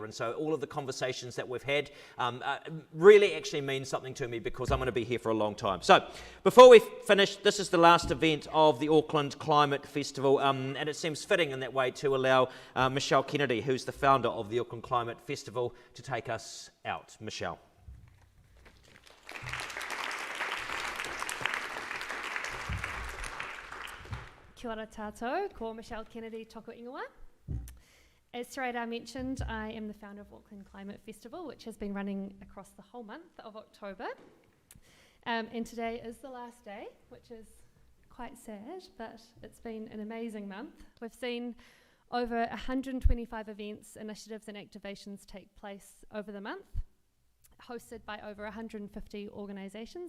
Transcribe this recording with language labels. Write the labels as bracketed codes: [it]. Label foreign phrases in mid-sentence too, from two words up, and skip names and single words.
[en] And so all of the conversations that we've had really actually mean something to me because I'm going to be here for a long time. So before we finish, this is the last event of the Auckland Climate Festival, and it seems fitting in that way to allow Michelle Kennedy, who's the founder of the Auckland Climate Festival, to take us out. Michelle. [mi] Kia ora tātou, ko Michelle Kennedy toko ingoa. [en] As Tereda mentioned, I am the founder of Auckland Climate Festival, which has been running across the whole month of October. And today is the last day, which is quite sad, but it's been an amazing month. We've seen over 125 events, initiatives and activations take place over the month, hosted by over 150 organisations.